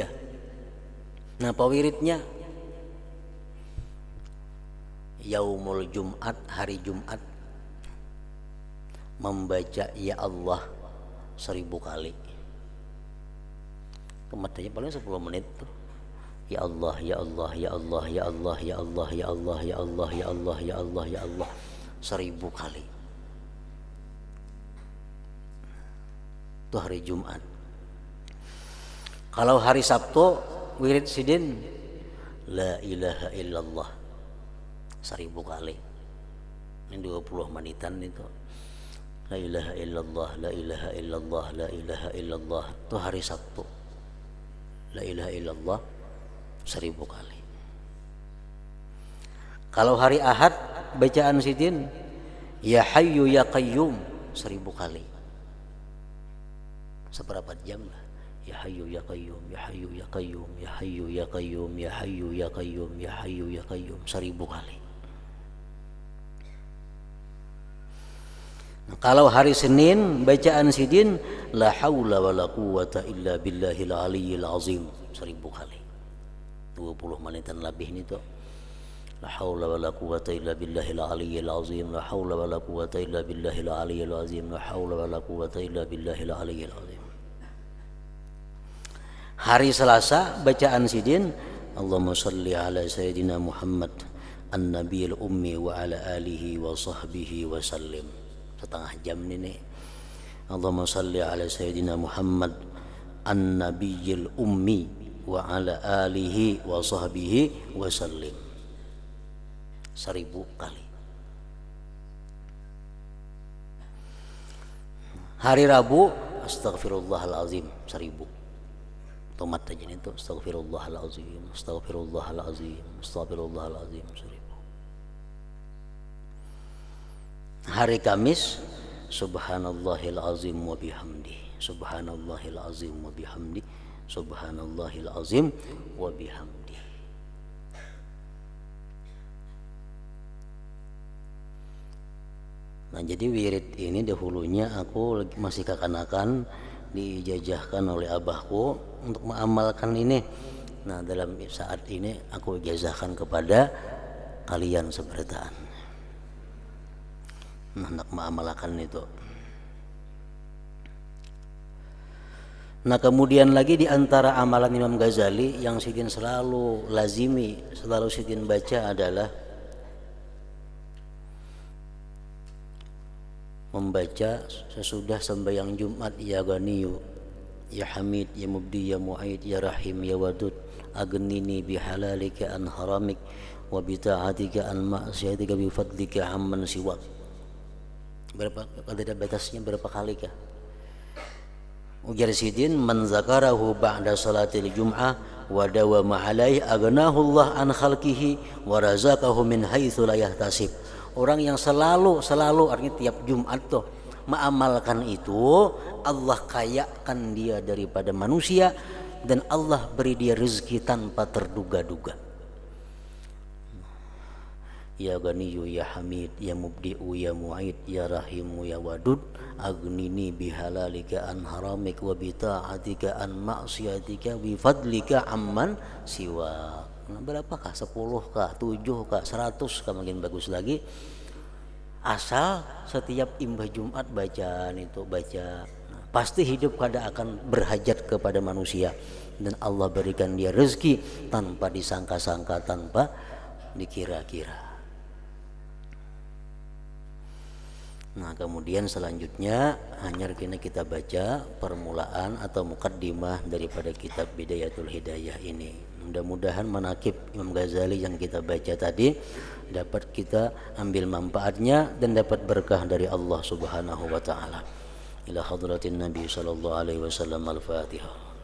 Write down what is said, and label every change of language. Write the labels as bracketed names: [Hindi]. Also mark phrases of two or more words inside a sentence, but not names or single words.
[Banjar] Nah, apa wiridnya? [Arabic] يوم الجمعة, [Banjar] hari Jumat, membaca [Arabic] يا الله [Banjar] 1000 kali. Kematanya paling 10 menit tuh. [Arabic] يا الله، يا الله، يا الله، يا الله، يا الله، يا الله، يا الله، يا الله، يا الله، يا الله 1000 kali. [Banjar] Itu hari Jumat. Kalau hari Sabtu wirid Sidin [Arabic] لا إله إلا الله [Banjar] 1000 kali. Ini 20 menitan itu. [Arabic] لا إله إلا الله، لا إله إلا الله، لا إله إلا الله. [Banjar] Itu hari Sabtu. [Arabic] لا إله إلا الله [Banjar] 1000 kali. Kalau hari Ahad bacaan Sidin [Arabic] يا حي يا قيوم [Banjar] 1000 kali. Seberapa jam lah? [Arabic] يا حي يا قيوم، يا حي يا قيوم، يا حي يا قيوم، يا حي يا قيوم، يا حي يا قيوم 1000 kali. [Banjar] Nah, kalau hari Senin bacaan Sidin [Arabic] لا حول ولا قوة إلا بالله العلي العظيم [Banjar] 1000 kali. 20 menitan lebih ini tuh. [Arabic] لا حول ولا قوة إلا بالله العلي العظيم، لا حول ولا قوة إلا بالله العلي العظيم، لا حول ولا قوة إلا بالله العلي العظيم. [Banjar] Hari Selasa bacaan Sidin [Arabic] اللهم صل على سيدنا محمد النبي الأمي وعلى آله وصحبه وسلم. [Banjar] Setengah jam ini. [Arabic] اللهم صل على سيدنا محمد النبي الأمي وعلى آله وصحبه وسلم 1000 kali. [Banjar] Hari Rabu [Arabic] أستغفر الله العظيم [Banjar] 1000. Tomat aja itu [Arabic] أستغفر الله العظيم، أستغفر الله العظيم، أستغفر الله العظيم 1000. Hari Kamis سبحان الله العظيم وبحمده، سبحان الله العظيم وبحمده، سبحان الله العظيم وبحمده. [Banjar] Nah, jadi wirid ini dahulunya aku masih kekanakan, dijajahkan oleh abahku untuk mengamalkan ini. Nah, dalam saat ini aku ijazahkan kepada kalian sebertaan. Nah, hendak mengamalkan itu. Nah, kemudian lagi di antara amalan Imam Ghazali yang Sidin selalu lazimi, selalu Sidin baca adalah membaca sesudah sembahyang Jumat [Arabic] يا غني يا حميد يا مبدئ يا معيد يا رحيم يا ودود أغنني بحلالك عن حرامك وبطاعتك عن معصيتك وبفضلك عمن سواك. [Banjar] Berapa ada batasnya, berapa kali kah? [Arabic] Ujar Sidin من ذكره بعد صلاة الجمعة وداوم عليه أغناه الله عن خلقه ورزقه من حيث لا يحتسب. [Banjar] Orang yang selalu artinya tiap Jumat tuh mengamalkan itu, Allah kayakan dia daripada manusia dan Allah beri dia rezeki tanpa terduga-duga. [Arabic] يا غني يا حميد يا مبدئ يا معيد يا رحيم يا ودود أغنني بحلالك عن حرامك وبطاعتك عن معصيتك وبفضلك عمن سوا. [Banjar] Nah, berapakah? 10 kah? 7 kah? 100 kah? Makin bagus lagi. Asal setiap imbah Jumat bacaan itu baca. Nah, pasti hidup kada akan berhajat kepada manusia dan Allah berikan dia rezeki tanpa disangka-sangka, tanpa dikira-kira. Nah, kemudian selanjutnya hanya kita baca permulaan atau mukaddimah daripada kitab Bidayatul Hidayah ini. Mudah-mudahan manaqib Imam Ghazali yang kita baca tadi dapat kita ambil manfaatnya dan dapat berkah dari [Arabic] الله سبحانه وتعالى. إلى حضرة النبي صلى الله عليه وسلم. [Banjar] Al-Fatihah.